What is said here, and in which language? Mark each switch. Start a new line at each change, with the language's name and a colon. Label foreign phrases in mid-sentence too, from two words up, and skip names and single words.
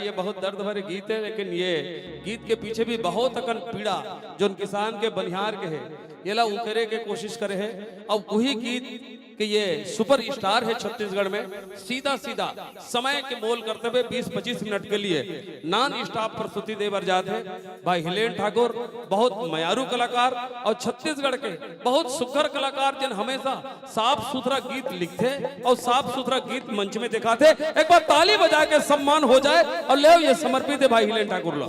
Chhattisgarhi: ये बहुत दर्द भरे गीत है, लेकिन ये गीत के पीछे भी बहुत अकन पीड़ा जो किसान के बनिहार के है ये ला उकरे के कोशिश करे है। अब वही गीत कि ये
English: super star
Chhattisgarhi: है छत्तीसगढ़ में, सीधा सीधा समय के मोल करते हुए 20-25 मिनट के लिए
English: non stop
Chhattisgarhi: प्रस्तुति देवर जाते हैं भाई हिलेन ठाकुर। बहुत मयारू कलाकार और छत्तीसगढ़ के बहुत सुघर कलाकार जिन हमेशा साफ सुथरा गीत लिखते और साफ सुथरा गीत मंच में दिखाते। एक बार ताली बजा के सम्मान हो जाए और ले ये समर्पित है भाई हिलेन ठाकुर लो।